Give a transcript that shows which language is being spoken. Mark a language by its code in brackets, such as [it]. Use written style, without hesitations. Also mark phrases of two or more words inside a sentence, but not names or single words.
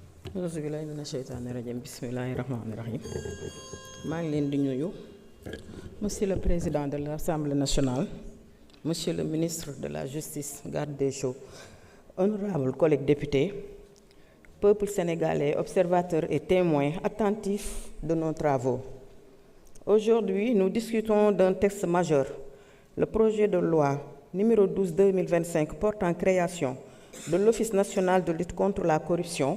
[ar] أعوذ بالله من الشيطان الرجيم بسم الله الرحمن الرحيم [wo] maa ngi leen di nuyu [fr] monsieur le président de l'Assemblée nationale, monsieur le ministre de la justice, garde des Sceaux, honorables collègues députés, peuple sénégalais, observateurs et témoins attentifs de nos travaux. Aujourd'hui, nous discutons d'un texte majeur, le projet de loi numéro 12/2025 portant création de l'Office national de lutte contre la corruption.